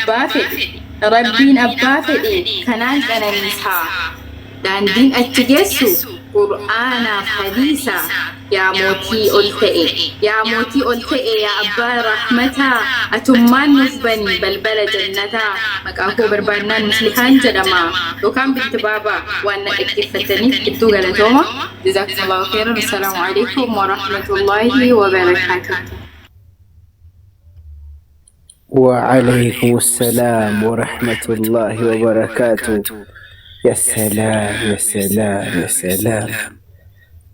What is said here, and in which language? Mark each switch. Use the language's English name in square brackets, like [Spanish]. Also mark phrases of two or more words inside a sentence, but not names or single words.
[Oromo] abbaa fedhe kanaan qananiisaa daandiin achi geessu qur'aanaaf hadiisa yaa mootii ol ta'e yaa abbaa rahmataa atummaan nuuf bani balbala jannataa maqaa koo barbaannaan muslihaan jedhama yookaan binti baabaa waan na dhaggeeffataniif gidduu galatooma. [Arabic] جزاكم الله خيرا. السلام عليكم ورحمة الله وبركاته. وعليكم السلام ورحمة الله وبركاته. يا سلام.